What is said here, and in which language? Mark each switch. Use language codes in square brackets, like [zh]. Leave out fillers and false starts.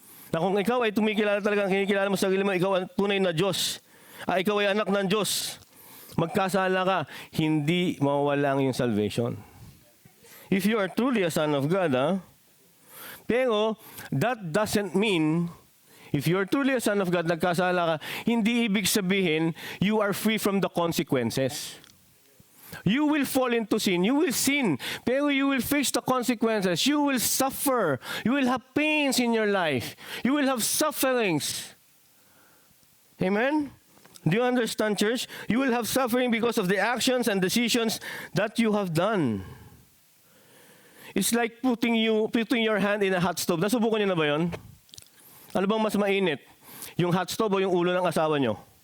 [tl] Na kung ikaw ay tumikilala talaga, kinikilala mo sa sarili mo, ikaw ang tunay na Diyos, ikaw ay anak ng Diyos, magkasala ka, hindi mawawala ang iyong salvation. [en] If you are truly a son of God, Pero, that doesn't mean, if you're truly a son of God, [tl] nagkasala ka, hindi ibig sabihin, [en] you are free from the consequences. You will fall into sin. You will sin. Pero you will face the consequences. You will suffer. You will have pains in your life. You will have sufferings. Amen? Do you understand, church? You will have suffering because of the actions and decisions that you have done. It's like putting your hand in a hot stove. [tl] Nasubukan niyo na ba yun? Ano bang mas mainit? Yung hot stove o yung ulo ng asawa niyo?